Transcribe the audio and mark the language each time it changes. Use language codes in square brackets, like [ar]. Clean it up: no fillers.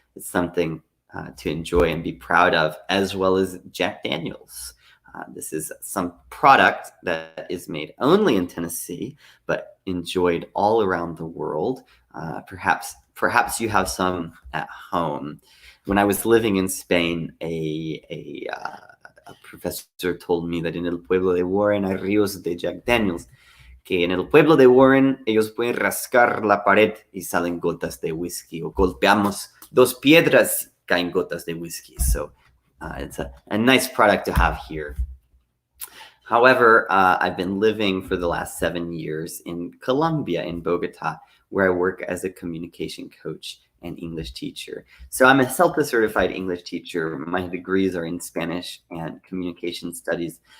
[en] It's something to enjoy and be proud of, as well as Jack Daniels. This is some product that is made only in Tennessee, but enjoyed all around the world. Perhaps you have some at home. When I was living in Spain, a a professor told me that in [es] el pueblo de Warren hay ríos de Jack Daniels, que en el pueblo de Warren ellos pueden rascar la pared y salen gotas de whisky, o golpeamos dos piedras, caen gotas de whisky. [en] So it's a nice product to have here. However, I've been living for the last 7 years in Colombia, in Bogota, where I work as a communication coach and English teacher. So I'm a CELTA certified English teacher. My degrees are in Spanish and communication studies.